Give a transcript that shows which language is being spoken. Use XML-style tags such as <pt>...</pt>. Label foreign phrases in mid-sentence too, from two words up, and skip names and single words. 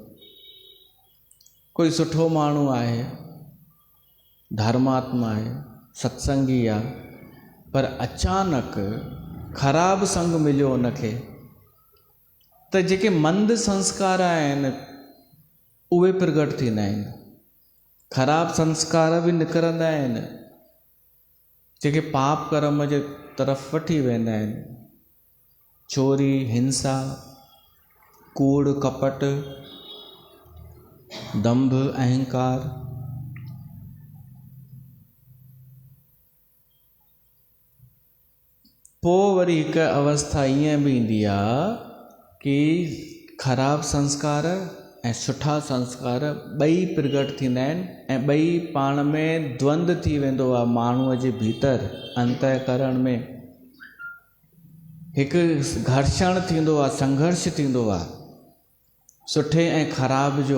<sd>कोई सुठो माण्हू आहे, धर्मात्मा आहे, सत्संगी आहे, पर अचानक ख़राब संग मिलियो उनखे, त जेके मंद संस्कार आहिनि उहे प्रगट थींदा आहिनि। ख़राब संस्कार भी निकिरंदा आहिनि, जेके पाप कर्म जे तरफ़ वठी वेंदा आहिनि। चोरी, हिंसा, कूड़ कपट, दंभ, अहंकार। पोइ वरी हिकु अवस्था ईअं भी ईंदी आहे कि ख़राब संस्कार ऐं सुठा संस्कार ॿई प्रगट थींदा आहिनि, ऐं ॿई पाण में द्वंद्व थी वेंदो आहे माण्हूअ जे भीतर, अंतःकरण में हिकु घर्षण थींदो आहे, संघर्ष थींदो आहे सुठे ऐं ख़राब जो।</sd>